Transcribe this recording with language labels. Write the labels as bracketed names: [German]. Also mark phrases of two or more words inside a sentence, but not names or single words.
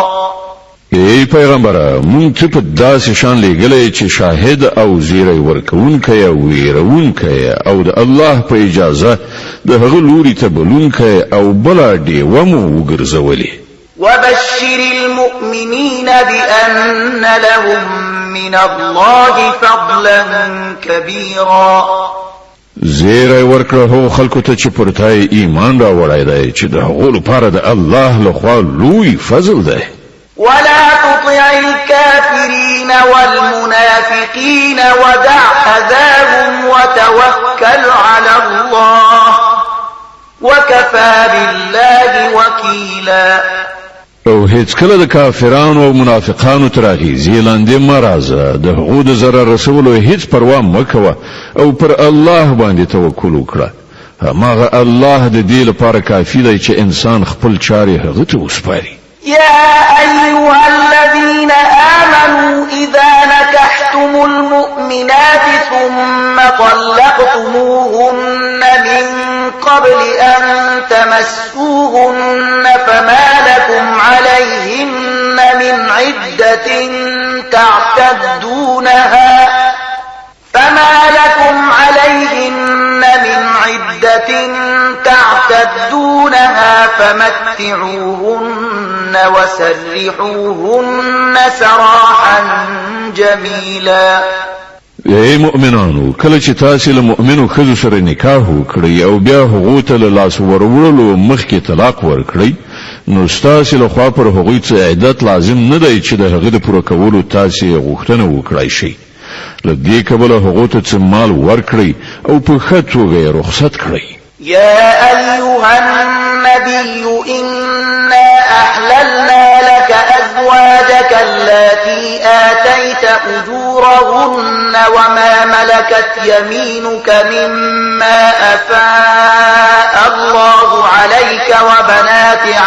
[Pashto] ای پیغمبره مونږ ته په داسې شان لېږلی چې شاهد او زیری ورکوونکی او ویرونکی او د الله په اجازه د هغه لوري ته بلونکی او بله ډیوه مو وګرځولې. [Arabic] وبشر المؤمنين بأن لهم من الله فضلا كبيرا. [Pashto] زیری ورکړه هغو خلکو ته چې پر تا ایمان راوړی دی چې د هغو لپاره د الله لخوا لوی فضل دی. [Arabic] ولا تطع الكافرين والمنافقين ودع أذاهم وتوكل على الله وكفى بالله وكيلا. [Pashto] او هیڅ کله د کافرانو او منافقانو تر اغیزې لاندې مه راځه، د هغو د ضرر رسولو هیڅ پروا مه کوه او پر الله باندې توکل وکړه. هماغه الله د دې لپاره کافي دی چې انسان خپل چارې هغه ته وسپاري. [Arabic] يا أيها الذين آمنوا إذا نكحتم المؤمنات ثم طلقتموهن من قبل أن تمسوهن فما لكم عليهن من عدة تعتدونها فمتعوهن وسرحوهن سراحا جميلا. [Pashto] ای مؤمنانو، کله چې تاسو له مؤمنو ښځو سره نکاح وکړئ او بیا هغو ته له لاس وروړلو مخکې طلاق ورکړئ، نو ستاسو له خوا پر هغوی څه عدت لازم نه دی چې د هغه د پوره کولو تاسو غوښتنه وکړئ شئ. له دې کبله هغو ته څه مال ورکړئ او په ښه توګه یې رخصت کړئ. [Arabic] يا أيها النبي إنا أحللنا لك أزواجك التي آتيت أجورهن وما ملكت يمينك مما أفاء الله عليك وبنات